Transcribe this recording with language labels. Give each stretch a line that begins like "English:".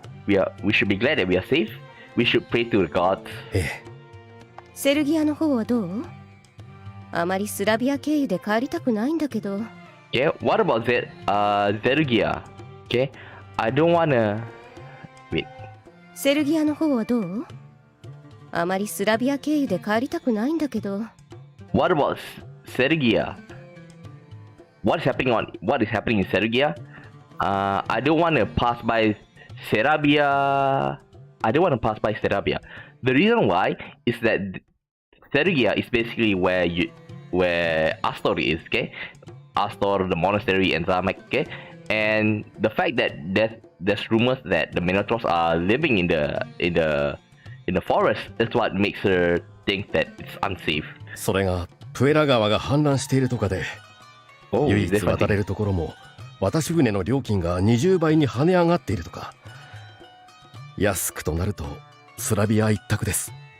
English: We should be glad that we are safe. We should pray to the gods.
Japanese: セルギアの方はどう？あまりスラビア経由で帰りたくないんだけど。
English: Okay, what about Serbia? Okay, I don't wanna. Wait.
Japanese: セルギアの方はどう？あまりスラビア経由で帰りたくないんだけど。
English: What about Serbia? What is happening in Serbia? I don't want to pass by Serbia. I don't want to pass by Serbia. The reason why is that Serbia is basically where Astor is, okay? Astor, the monastery, and Zamek, okay? And the fact that there's rumors that the Minotaurs are living in the forest, that's what makes her think that it's unsafe.
Japanese: それがプエラ川が氾濫しているとかで、唯一渡れるところも渡し船の料金が20倍に跳ね上がっているとか。安くとなるとスラビア一択です。